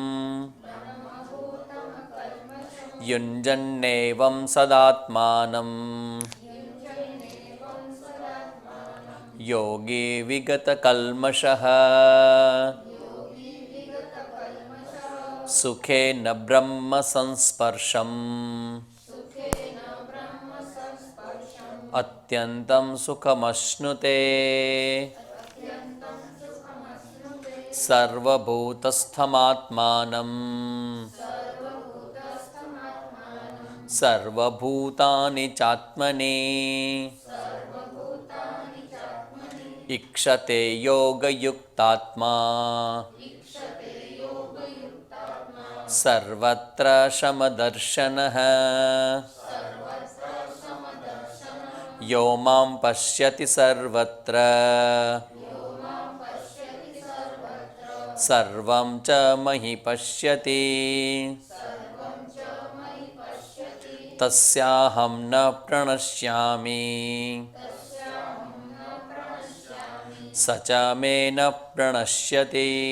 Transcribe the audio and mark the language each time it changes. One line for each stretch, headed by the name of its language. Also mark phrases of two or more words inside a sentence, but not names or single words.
Sanskrit: युञ्जन्नेवं सदात्मानं योगी विगतकल्मषः सुखेन ब्रह्म संस्पर्शम् अत्यन्तं सुखमश्नुते सर्वभूतस्थमात्मानं सर्वभूतानि चात्मने ईक्षते योगयुक्तात्मा सर्वत्र समदर्शनः यो मां पश्यति सर्वत्र सर्वं च महि पश्यति तस्याहं न प्रणश्यामि स च मे न प्रणश्यति.